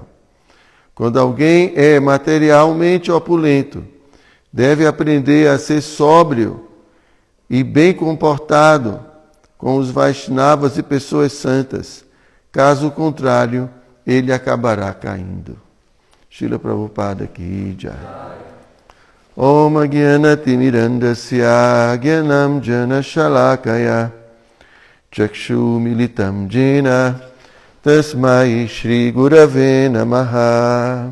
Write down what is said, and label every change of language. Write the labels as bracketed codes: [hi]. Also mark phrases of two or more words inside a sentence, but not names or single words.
[pt] Quando alguém é materialmente opulento, deve aprender a ser sóbrio e bem comportado com os Vaishnavas e pessoas santas. Caso contrário, ele acabará caindo. [sa] Srila Prabhupada [hi] की जय. [sa] Om Agyanati Mirandasya Gyanam Jana Shalakaya Chakshu Militam Jena Tasmai Shri Gurave Namaha.